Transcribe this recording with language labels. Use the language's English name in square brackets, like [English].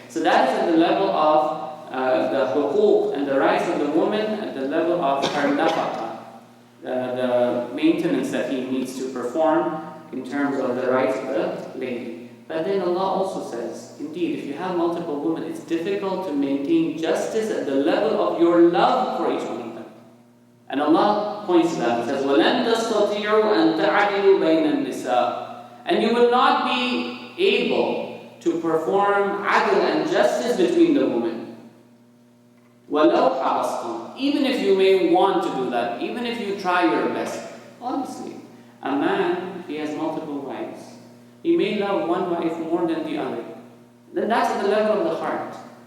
[English] So that is at the level of the huquq and the rights of the woman, at the level of her nafaqa, the maintenance that he needs to perform in terms of the rights of the lady. But then Allah also says, indeed, if you have multiple women, it's difficult to maintain justice at the level of your love for each one of them. And Allah points to that. He says, [Arabic] وَلَن تَسْتَطِيعُوا أَن تَعْدِلُوا بَيْنَ النِّسَاءِ. [English] And you will not be able to perform adl and justice between the women. [Arabic] وَلَوْ حَرَصْتُمْ. [English] Even if you may want to do that, even if you try your best. Honestly, a man, if he has multiple wives, he may love one wife more than the other. Then that's at the level of the heart.